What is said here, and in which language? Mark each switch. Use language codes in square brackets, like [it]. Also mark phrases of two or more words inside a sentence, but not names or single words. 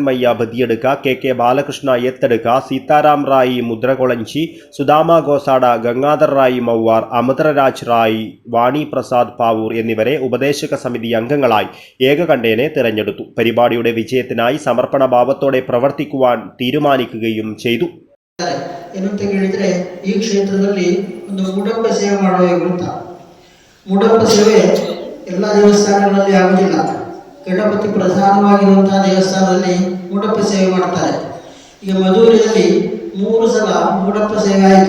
[ml] മയ്യ ബദിയെടുക്ക, കെ ബാലകൃഷ്ണ എത്തെടുക്ക, സീതാറാം റായി മുദ്രകൊളഞ്ചി, സുദാമ ഗോസാഡ, ഗംഗാധർ റായി മൗവാർ, അമൃതരാജ് റായി, വാണി പ്രസാദ് പാവൂർ എന്നിവരെ ഉപദേശക സമിതി അംഗങ്ങളായി ഏകകണ്ഠേന തിരഞ്ഞെടുത്തു. പരിപാടിയുടെ വിജയത്തിനായി സമർപ്പണ ഭാവത്തോടെ പ്രവർത്തിക്കുവാൻ തീരുമാനിക്കുകയും ചെയ്തു. [kn] ಏನಂತ ಹೇಳಿದ್ರೆ ಈ ಕ್ಷೇತ್ರದಲ್ಲಿ ಒಂದು ಮುಡಪ ಸೇವೆ ಮಾಡುವ ವೃತ್ತ. ಮುಡಪ ಸೇವೆ ಎಲ್ಲ ದೇವಸ್ಥಾನಗಳಲ್ಲಿ ಆಗುವುದಿಲ್ಲ. ಗಣಪತಿ ಪ್ರಧಾನವಾಗಿರುವಂತಹ ದೇವಸ್ಥಾನದಲ್ಲಿ ಮುಡಪ ಸೇವೆ ಮಾಡ್ತಾರೆ. ಈಗ ಮಧುರೆಯಲ್ಲಿ 3 ಸಲ ಮುಡಪ ಸೇವೆ ಆಯಿತು.